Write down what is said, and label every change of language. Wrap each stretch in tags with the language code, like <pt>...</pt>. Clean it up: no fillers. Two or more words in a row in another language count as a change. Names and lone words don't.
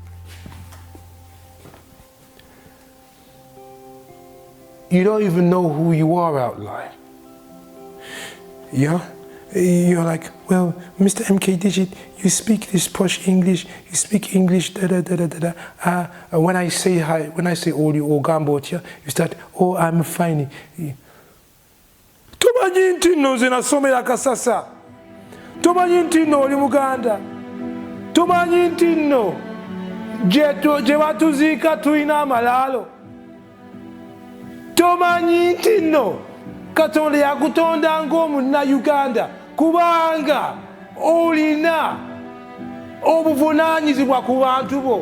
<en>You don't even know who you are, outlier. Yeah? You're like, well, Mr. MK Digit, you speak this posh English, you speak English, da-da-da-da-da-da. When I say hi, when I say all you Ogambotia, you start, oh, I'm fine.</en> <lg>Tumanyi ntino zinasomera kasasa. Tumanyi ntino oli Muganda. Tumanyi ntino gye batuzika tulina amalalo. Tumanyi ntino Katonda yakutonda ng'omunna Uganda kubanga olina obuvunaanyizibwa ku bantu bo.</lg>